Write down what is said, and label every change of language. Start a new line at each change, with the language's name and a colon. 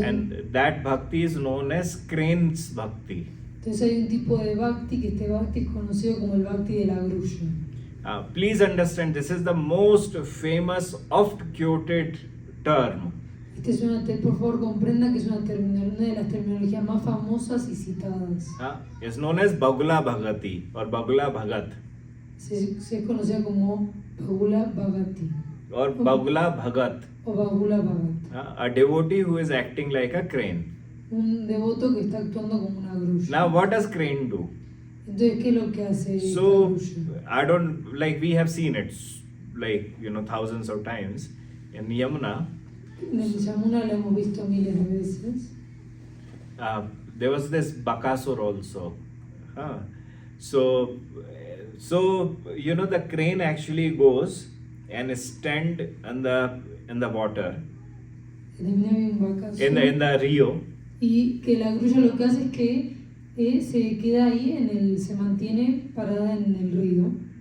English: and that bhakti is known as crane's bhakti.
Spanish: entonces hay un tipo de bhakti que este bhakti es conocido como el bhakti de la grulla.
English: Please understand, this is the most famous, oft-quoted term.
Spanish: Por favor comprenda que es una de las terminologías más famosas y citadas.
English: It's known as Bagula Bhagati or Bagula Bhagat
Spanish: Se es conocida como Bagula Bhagati
English: or Bagula Bhagat,
Spanish: o Bagula Bhagat.
English: a devotee who is acting like a crane.
Spanish: Un devoto que está actuando como una grulla.
English: Now, what does crane do?
Spanish: Entonces, ¿qué es lo que hace esta
English: So,
Spanish: grulla?
English: I don't, like, we have seen it, like, thousands of times in Yamuna.
Spanish: En el Yamuna la hemos visto miles de veces.
English: There was this Bakasur also. So, the crane actually goes and stand in the water,
Spanish: También había un Bakasur.
English: in the Rio.
Spanish: Y que la grulla lo que hace es que se queda ahí, se mantiene parada en el río.